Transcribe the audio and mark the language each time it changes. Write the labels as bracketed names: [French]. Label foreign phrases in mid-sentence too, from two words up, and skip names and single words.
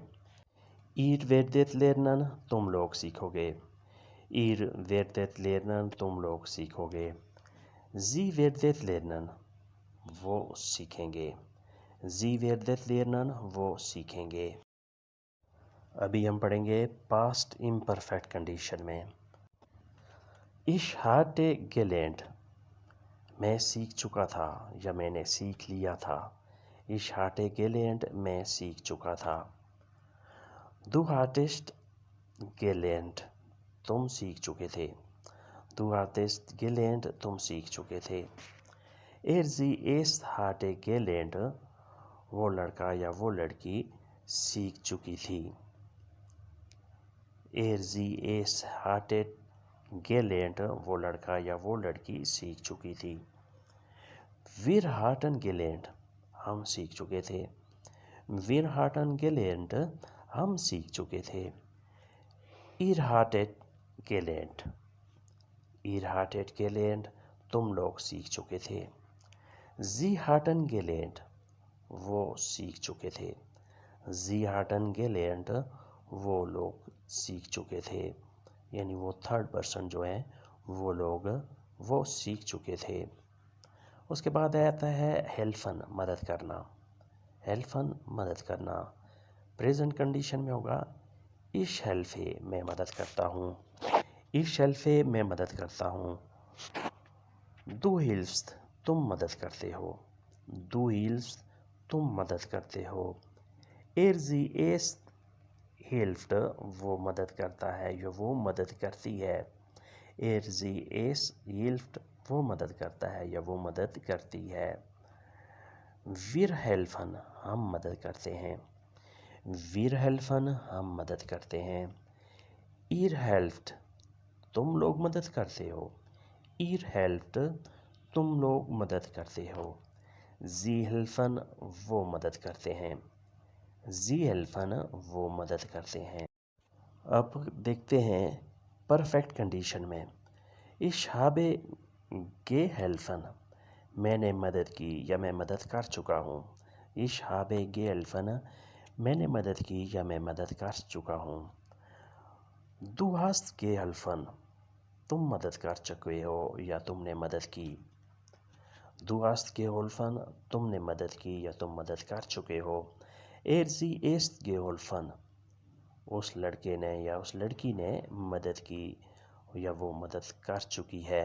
[German] Ihr werdet lernen [Urdu] تم لوگ سیکھو گے، [German] Ihr werdet lernen [Urdu] تم لوگ سیکھو گے۔ [German] Sie werdet lernen [Urdu] وہ سیکھیں گے، [German] Sie werdet lernen [Urdu] وہ سیکھیں گے۔ ابھی ہم پڑھیں گے [English] past imperfect condition [Urdu] میں۔ [German] Ich hatte gelernt [Urdu] میں سیکھ چکا تھا یا میں نے سیکھ لیا تھا، [German] Ich hatte gelernt [Urdu] میں سیکھ چکا تھا۔ [German] Du hattest gelernt [Urdu] تم سیکھ چکے تھے، [German] Du hattest gelernt [Urdu] تم سیکھ چکے تھے۔ [German] Sie es hatte gelernt [Urdu] وہ لڑکا یا وہ لڑکی سیکھ چکی تھی، [German] Sie es hatte gelernt [Urdu] وہ لڑکا یا وہ لڑکی سیکھ چکی تھی۔ [German] Wir hatten gelernt [Urdu] ہم سیکھ چکے تھے، [German] Wir hatten gelernt [Urdu] ہم سیکھ چکے تھے۔ [German] Ihr hattet gelernt Ihr hattet gelernt [Urdu] تم لوگ سیکھ چکے تھے۔ [German] Sie hatten gelernt [Urdu] وہ سیکھ چکے تھے، [German] Sie hatten gelernt [Urdu] وہ لوگ سیکھ چکے تھے، یعنی وہ [English] third person [Urdu] جو ہیں وہ لوگ وہ سیکھ چکے تھے۔ اس کے بعد آتا ہے ہیلفن مدد کرنا، ہیلفن مدد کرنا۔ [English] present condition [Urdu] میں ہوگا [German] Ich helfe [Urdu] میں مدد کرتا ہوں، [German] Ich helfe [Urdu] میں مدد کرتا ہوں۔ [German] Du hilfst [Urdu] تم مدد کرتے ہو، [German] Du hilfst [Urdu] تم مدد کرتے ہو۔ [German] Sie es hilft [Urdu] وہ مدد کرتا ہے یا وہ مدد کرتی ہے، [German] Sie es hilft [Urdu] وہ مدد کرتا ہے یا وہ مدد کرتی ہے۔ [German] wir helfen [Urdu] ہم مدد کرتے ہیں۔ [German] wir helfen [Urdu] ہم مدد کرتے ہیں۔ [German] ihr helft [Urdu] تم لوگ مدد کرتے ہو۔ [German] ihr helft [Urdu] تم لوگ مدد کرتے ہو۔ [German] sie helfen [Urdu] وہ مدد کرتے ہیں۔ [German] sie helfen [Urdu] وہ مدد کرتے ہیں۔ اب دیکھتے ہیں [English] perfect condition [Urdu] میں۔ [German] ich habe geholfen [Urdu] میں نے مدد کی یا میں مدد کر چکا ہوں۔ [German] ich habe geholfen [Urdu] میں نے مدد کی یا میں مدد کر چکا ہوں۔ [German] du hast geholfen [Urdu] تم مدد کر چکے ہو یا تم نے مدد کی۔ [German] du hast geholfen [Urdu] تم نے مدد کی یا تم مدد کر چکے ہو۔ [German] sie ist geholfen [Urdu] اس لڑکے نے یا اس لڑکی نے مدد کی یا وہ مدد کر چکی ہے۔